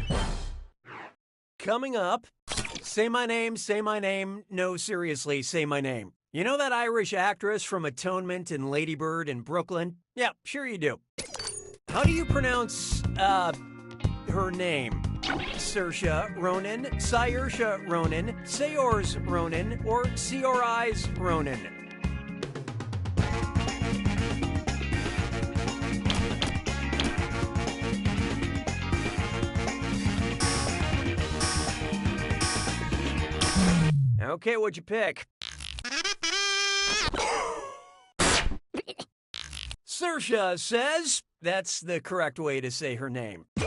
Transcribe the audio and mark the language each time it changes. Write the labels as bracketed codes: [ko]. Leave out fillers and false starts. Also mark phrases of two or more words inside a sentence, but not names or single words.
[en] Coming up, say my name, no, seriously, say my name. You know that Irish actress from Atonement and Lady Bird in Brooklyn? Yeah, sure you do. How do you pronounce, her name? Saoirse Ronan, Saoirse Ronan, Saoirse Ronan, or Saoirse Ronan? Okay, what'd you pick? Saoirse says that's the correct way to say her name.